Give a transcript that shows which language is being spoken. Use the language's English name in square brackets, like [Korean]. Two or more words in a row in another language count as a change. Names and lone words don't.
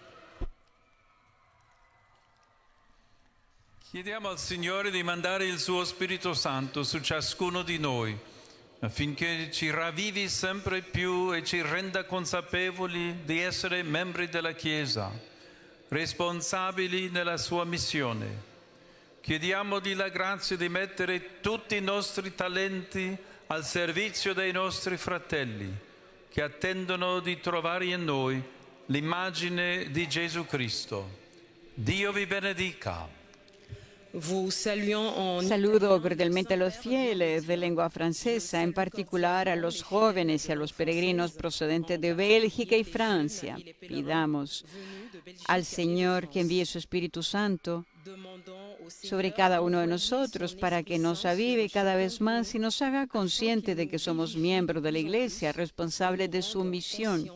[Italian] Chiediamo al Signore di mandare il suo Spirito Santo su ciascuno di noi, affinché ci ravvivi sempre più e ci renda consapevoli di essere membri della Chiesa, responsabili nella sua missione. Chiediamogli la grazia di mettere tutti i nostri talenti al servizio dei nostri fratelli, che attendono di trovare in noi l'immagine di Gesù Cristo. Dio vi benedica. [Spanish] Saludo cordialmente a los fieles de lengua francesa, en particular a los jóvenes y a los peregrinos procedentes de Bélgica y Francia. Pidamos al Señor que envíe su Espíritu Santo sobre cada uno de nosotros para que nos avive cada vez más y nos haga consciente de que somos miembros de la Iglesia, responsables de su misión.